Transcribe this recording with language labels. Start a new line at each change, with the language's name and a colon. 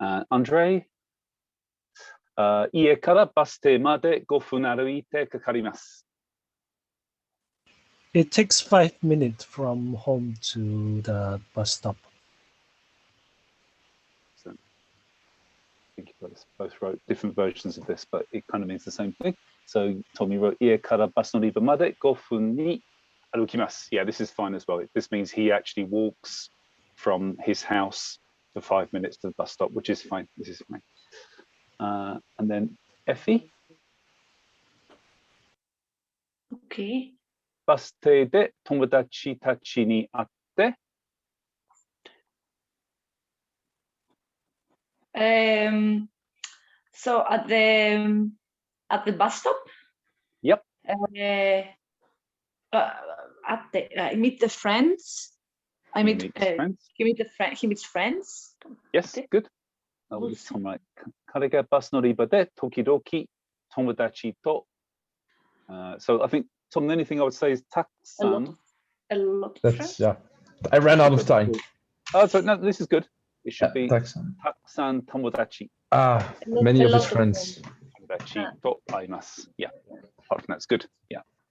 Japanese: Andre, 家からバス停まで5分歩いてかかります。
English: It takes 5 minutes from home to the bus stop. So, I think you both wrote different versions of this, but it kind of means the same thing. So Tommy wrote
Japanese: 家からバス乗り場まで5分に歩きます。
English: Yeah, this is fine as well. This means he actually walks from his house for 5 minutes to the bus stop, which is fine. This is fine. And then Effie. Okay.
Japanese: バス停で友達たちに会って。
English: So at the bus stop. Yep. I meet the friends. He meets friends. Yes, good. Right.
Japanese: 彼がバス乗り場で時々友達と。
English: So I think Tom, the only thing I would say is taksan. A lot of friends. Yeah. I ran out of time. Oh, so no, this is good. It should be
Japanese: taksan tomodachi.
English: Many of his friends.
Japanese: Tomodachi to aimasu.
English: Yeah. Apart from that's good. Yeah.